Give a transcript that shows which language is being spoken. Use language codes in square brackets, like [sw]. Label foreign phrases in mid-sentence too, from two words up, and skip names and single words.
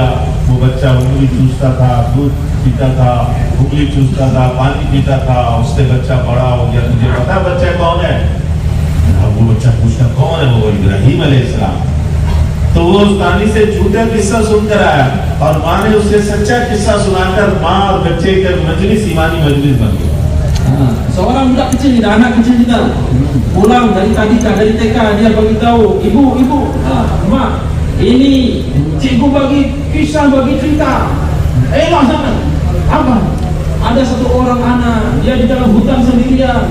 [hi] वो बच्चा उंगली चूसता था, दूध पीता था, उंगली चूसता था, पानी पीता था, उससे बच्चा बड़ा हो गया। तुझे पता है बच्चा कौन है? अब वो बच्चा पूछता कौन है? वो इब्राहिम अलैहिस्सलाम। तो वो उस कहानी से झूठा किस्सा सुनकर आया और माँ ने उससे सच्चा किस्सा सुनाकर माँ और बच्चे के मजलिस ईमानी मजलिस बन गई। [ms] Seorang budak kecil kita, anak kecil kita pulang dari TK, dia beritahu ibu, mak, ini cikgu bagi kisah, bagi cerita. Elah sana, apa? Ada satu orang anak, dia di dalam hutan sendirian.